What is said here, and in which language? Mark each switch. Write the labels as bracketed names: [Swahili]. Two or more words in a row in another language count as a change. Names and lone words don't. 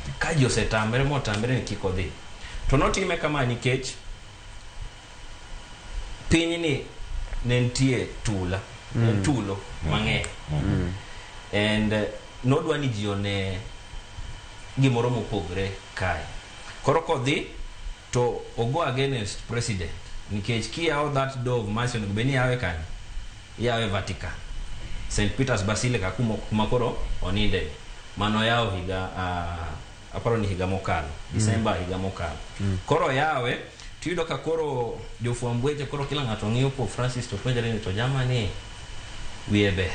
[Luo (Kenya and Tanzania)] Ka ji osetamre ni kik odhi. To notime kama nikech piny ni ne nitie tulo mang'eny. And nodwa ni ji one gimoro mopogre kae. Koro kodhi to ogo against president nikech kiyawo [English] that door of mercy [Luo (Kenya and Tanzania)] onego beni yawe kanyo, yawe Vatican, St. Peter's Basilica kuma koro oninde mano yawo higa aparo ni higa mokalo December higa mokalo. Koro yawe tiyudo ka koro jofwamb weche koro kila ng'ato ng'iyo Pope Francis to penjore ni to jamani wiye ber.